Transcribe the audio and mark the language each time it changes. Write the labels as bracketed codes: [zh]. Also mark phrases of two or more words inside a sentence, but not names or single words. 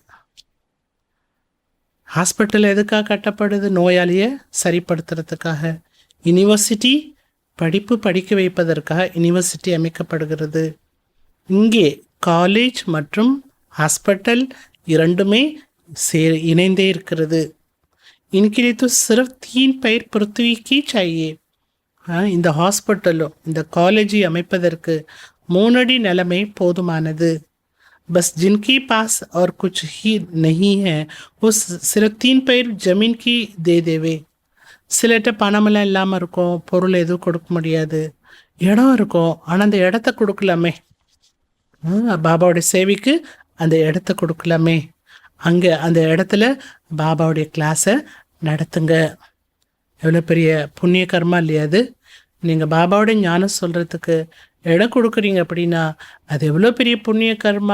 [ta] ஹாஸ்பிட்டல் எதுக்காக கட்டப்படுது? நோயாளியை சரிப்படுத்துறதுக்காக. யூனிவர்சிட்டி படிக்க வைப்பதற்காக யூனிவர்சிட்டி அமைக்கப்படுகிறது. இங்கே காலேஜ் மற்றும் ஹாஸ்பிட்டல் இரண்டுமே இணைந்தே இருக்கிறது. [hi] इनके लिए तो सिर्फ 3 पैर पृथ्वी की चाहिए. [ta] இந்த ஹாஸ்பிட்டலும் இந்த காலேஜை அமைப்பதற்கு 3 அடி நிலைமை போதுமானது. [hi] बस जिनके पास और कुछ ही नहीं है वो सिर्फ 3 पैर जमीन की दे देवे. [ta] சிலட்ட பணமெல்லாம் இல்லாமல் இருக்கும், பொருள் எதுவும் கொடுக்க முடியாது, இடம் இருக்கும், ஆனால் அந்த இடத்த கொடுக்கலாமே. பாபாவுடைய சேவைக்கு அந்த இடத்த கொடுக்கலாமே. அங்கே அந்த இடத்துல பாபாவுடைய கிளாஸை நடத்துங்க. எவ்வளோ பெரிய புண்ணிய கர்மா இல்லையா அது? நீங்கள் பாபாவுடைய ஞானம் சொல்கிறதுக்கு இடம் கொடுக்குறீங்க அப்படின்னா அது எவ்வளோ பெரிய புண்ணிய கர்மா.